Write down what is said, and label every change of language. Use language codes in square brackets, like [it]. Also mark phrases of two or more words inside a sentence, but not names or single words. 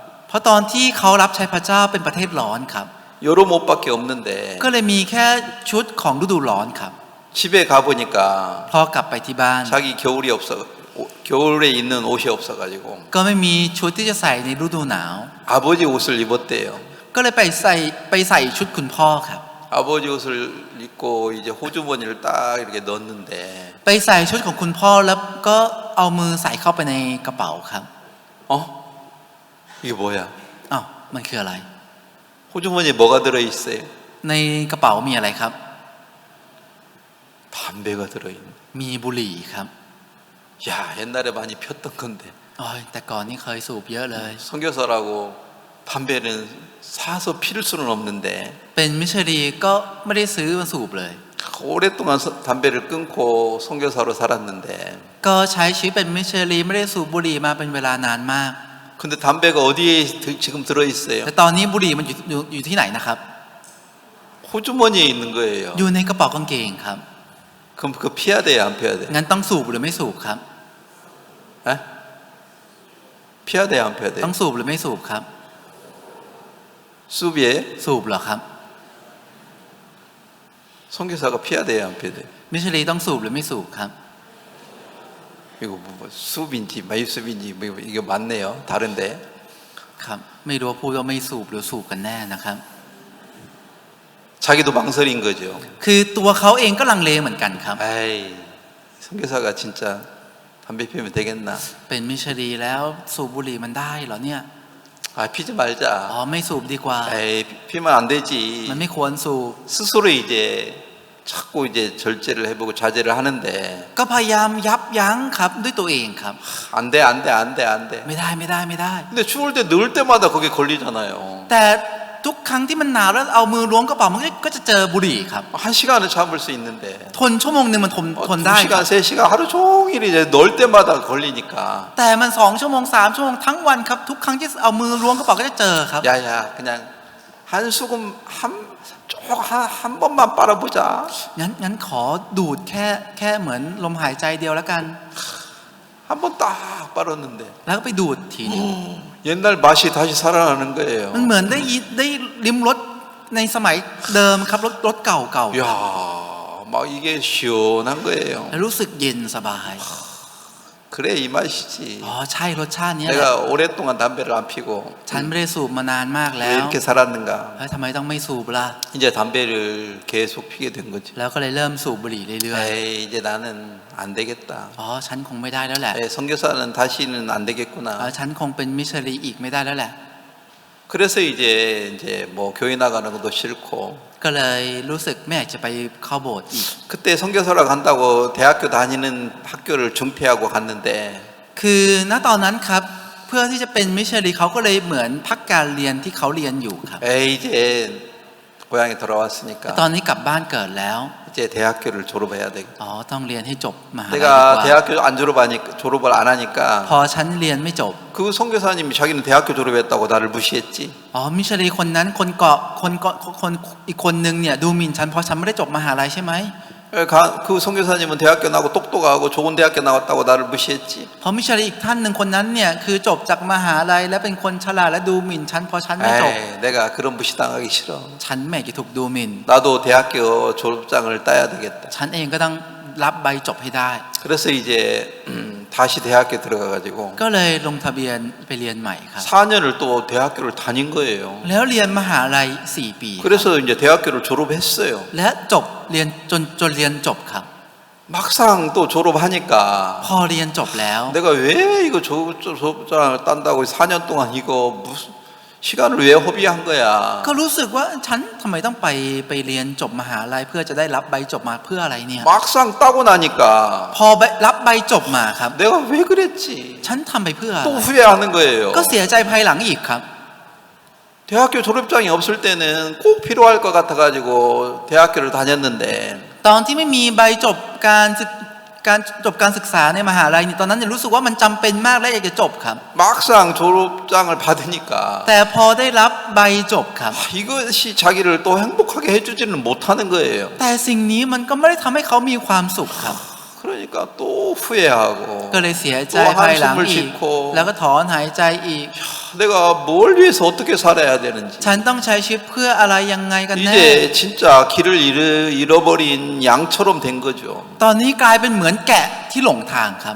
[th] เพราะตอนที่เขารับใช้พระเจ้าเป็นประเทศร้อนครับ [ko] 여름 옷밖에 없는데 [th] ก็เลยมีแค่ชุดของฤดูร้อนครับ [ko] 집에 가보니까 [th] พอกลับไปที่บ้าน [ko] 자기 겨울이 없어 겨울에 입는 옷이 없어가지고 [th] ก็ไม่มีชุดที่จะใส่ในฤดูหนาว [ko] 아버지 옷을 입었대요. [th] ก็เลยไปใส่ชุดคุณพ่อครับ [ko] 아버지 옷을 입고 이제 호주머니를 딱 이렇게 넣었는데 [th] ไปใส่ชุดของคุณพ่อแล้วก็เอามือใส่เข้าไปในกระเป๋าครับ [ko] 어? 이게 뭐야? [th] อ้าวมันคืออะไร [ko] 호주머니에 뭐가 들어있어요? [th] ในกระเป๋ามีอะไรครับ [ko] 담배가 들어있는. [th] มีบุหรี่ครับ [ko] 야 옛날에 많이 폈던 건데 [th] โอ้ยแต่ก่อนนี่เคยสูบเยอะเลย [ko] 선교사라고 담배는 사서 피울 수는 없는데 [th] เป็นมิชชันนารีก็ไม่ได้ซื้อมาสูบเลย [ko] 오랫동안 담배를 끊고 선교사로 살았는데 [th] ก็ใช้ชีวิตเป็นมิชชันนารีไม่ได้สูบบุหรี่มาเป็นเวลานานมาก [ko] 근데 담배가 어디에 지금 들어있어요? [th] แต่ตอนนี้บุหรี่มันอยู่ที่ไหนนะครับ [ko] 호주머니에 있는 거예요. [th] อยู่ในกระเป๋ากางเกงครับ [ko] 그럼 그거 피해야 돼요, 안 피해야 돼요? [th] งั้นต้องสูบหรือไม่สูบครับ [ko] 에? 피해야 돼요, 안 피해야 [th] ต้อง [ko] 돼요? [th] สูบหรือไม่สูบครับ [ko] 수비에 [th] สูบเหรอครับ [ko] 선교사가 피해야 돼요, 안 피해야 돼요? [th] มิชชันนารีต้องสูบหรือไม่สูบครับ [ko] 이거 뭐 수비인지 마이수비인지 뭐 이게 맞네요. 다른데 [th] ครับไม่รู้ว่าพูดว่าไม่สูบหรือสูบกันแน่นะครับ [ko] 자기도 망설인 거죠. [th] คือตัวเขาเองก็ลังเลเหมือนกันครับ [ko] 에이, 선교사가 진짜 담배 피우면 되겠나? [th] เป็นมิชชันนารีแล้วสูบบุหรี่มันได้เหรอเนี่ย [ko] 아, 피지 [th] อ๋อ [ko] 말자. [th] ไม่สูบดีกว่า [ko] 에이, 피면 안 [th] มัน [ko] 되지. [th] ไม่ควรสูบ [ko] 스스로 이제 자꾸 이제 절제를 해보고 자제를 하는데 [th] ก็พยายามยับยั้งครับด้วยตัวเองครับ [ko] 안 돼, 안 돼, 안 돼, 안 돼. [th] ไม่ได้ไม่ได้ไม่ได้ [ko] 근데 추울 때 넣을 때마다 거기에 걸리잖아요. [th] แต่ทุกครั้งที่มันหนาวแล้วเอามือล้วงกระเป๋ามันก็จะเจอบุหรี่ครับ [ko] 한 시간은 참을 수 있는데 [th] ทนชั่วโมงหนึ่งมันทนได้ [ko] 2시간, 3시간 하루 종일 이제 넣을 때마다 걸리니까 [th] แต่มัน2 ชั่วโมง3 ชั่วโมงทั้งวันครับทุกครั้งที่เอามือล้วงกระเป๋าก็จะเจอครับ [ko] 야야 그냥 한 수금 한 번만 빨아보자. [th] งั้นขอดูดแค่เหมือนลมหายใจเดียวแล้วกัน [ko] 한 번 딱 빨았는데 [th] แล้วก็ไปดูดทีนึง [ko] 옛날 맛이 다시 살아나는 거예요. [th] มันเหมือนได้ลิ้มรสในสมัยเดิมครับรสเก่า [ko] 이야 막 이게 시원한 거예요. [th] แล้วรู้สึกเย็นสบาย [ko] 그래 이 맛이지. [th] อ๋อใช่รสชาตินี้แหละ [ko] 내가 오랫동안 담배를 안 피고 [th] ฉันไม่ได้สูบมานานมาก [ko] 왜 [th] แล้ว [ko] 이렇게 살았는가. [th] แล้วทำไมต้องไม่สูบล่ะ [ko] 이제 담배를 계속 피게 된 거지. [th] แล้วก็เลยเริ่มสูบบุหรี่เรื่อย [ko] 에이 이제 나는 안 되겠다. [th] ๆอ๋อฉันคงไม่ได้แล้วแหละ [ko] 에이, 선교사는 다시는 안 [th] อ๋อ [ko] 되겠구나. [th] ฉันคงเป็นมิชชันนารีอีกไม่ได้แล้วแหละ [ko] 그래서 이제 뭐 교회 나가는 것도 싫고 [th] ก็เลยรู้สึกไม่อยากจะไปเข้าโบสถ์อีก [ko] 그때 선교사로 간다고 대학교 다니는 학교를 중퇴하고 갔는데 [th] คือณตอนนั้นครับเพื่อที่จะเป็นมิชชันนารีเขาก็เลยเหมือนพักการเรียนที่เขาเรียนอยู่ครับ [ko] 에이 이제 고향에 [th] ต [ko] 돌아왔으니까 [th] อนนี้กลับบ้านเกิดแล้ว [ko] 이제 대학교를 졸업해야 되겠다. [th] อ๋อต้องเรียนให้จบมหาลัยดีกว่า [ko] 내가 대학교 안 졸업을 안 [th] พ [ko] 하니까 [th] อฉันเรียนไม่จบ [ko] 그 선교사님이 자기는 대학교 졸업했다고 나를 무시했지. [th] อ๋อมิชชันนารีคนนั้นคนอีกคนนึงเนี่ยดูหมิ่นฉันเพราะฉันไม่ได้จบมหาลัยใช่ไหม [ko] 그 선교사님은 대학교 나고 똑똑하고 좋은 대학교 나왔다고 나를 무시했지. [th] เพราะมิชชันนารีอีกท่านหนึ่งคนนั้นเนี่ยคือจบจากมหาลัยและเป็นคนฉลาดและดูหมิ่นฉันเพราะฉันไม่จบ [ko] 에이, 내가 그런 무시당하기 싫어. [th] ฉันไม่อยากจะถูกดูหมิ่น [ko] 나도 대학교 졸업장을 따야 되겠다. [th] ฉันเองก็ต้องรับใบจบให้ได้ [ko] 그래서 이제 다시 대학교 들어가가지고 [th] ก็เลยลงทะเบียนไปเรียนใหม่ครับ [ko] 4년을 또 대학교를 다닌 거예요. [th] แล้วเรียนมหาลัย4 ปีครับ [ko] 그래서 이제 대학교를 졸업했어요. [th] และจบเรียนจนเรียนจบครับ [ko] 막상 또 졸업하니까 [th] พอเรียนจบแล้ว [ko] 내가 왜 이거 졸업장을 딴다고 4년 동안 이거 무슨 시간을 왜 허비한 거야. [th] ก็รู้สึกว่าฉันทำไมต้องไปเรียนจบมหาลัยเพื่อจะได้รับใบจบมาเพื่ออะไรเนี่ย [ko] 막상 따고 나니까 [th] พอรับใบจบมาครับ [ko] 내가 왜 그랬지. [th] ฉันทำไปเพื่ออะไร [ko] 또 후회하는 거예요. [th] ก็เสียใจภายหลังอีกครับ [ko] 대학교 졸업장이 없을 때는 꼭 필요할 것 같아가지고 대학교를 다녔는데 [th] ตอนที่ไม่มีใบจบการศึกษาในมหาลัยนี่ตอนนั้นเนี่ยรู้สึกว่ามันจำเป็นมากและอยากจะจบครับ [ko] 막상 졸업장을 받으니까 [th] แต่พอได้รับใบจบครับ [ko] 이것이 자기를 또 행복하게 해주지는 못하는 거예요. [th] แต่สิ่งนี้มันก็ไม่ได้ทำให้เขามีความสุขครับ [ko] 그러니까 또 후회하고 [th] ก็เลยเสียใจ [ko] 또 [th] ภายหลัง [ko] 한숨을 [th] อีก [ko] 싣고 [th] แล้วก็ถอนหายใจอีก [ko] 야, 내가 뭘 위해서 어떻게 살아야 되는지 [th] ฉันต้องใช้ชีวิตเพื่ออะไรยังไงกันแน่ [ko] 이제 진짜 길을 잃어버린 양처럼 된 거죠. [th] ตอนนี้กลายเป็นเหมือนแกะที่หลงทางครับ